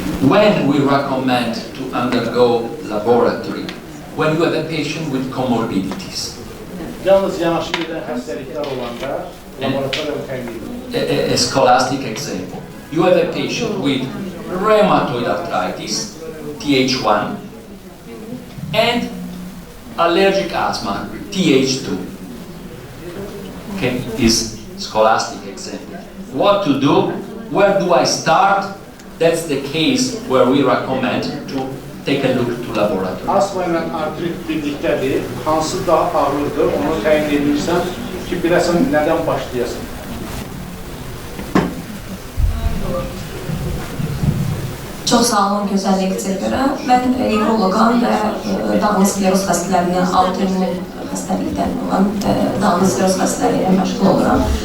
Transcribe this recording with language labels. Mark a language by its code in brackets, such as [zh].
[en] When we recommend to undergo laboratory, when you have a patient with comorbidities, [az] Yalnız yanaşı eden hastalıklar olanda laboratuvar önemli. [en] a scholastic example, you have a patient with rheumatoid arthritis, TH1, and allergic asthma, TH2. Okay, this scholastic example. What to do? Where do I start? That's the case where we recommend to take a look to laboratory. [az] Asma ilə artrit birlikdədir. Hansı daha ağırdır, onu təyin edirsən ki, biləsən nədən başlayasın. Çox sağ olun, gözəl lektorlara. Mən nevroloqam və dağlı skleroz xəstələrinin autoimmun xəstəlikdən olan dağlı skleroz xəstələri ilə məşğul oluram.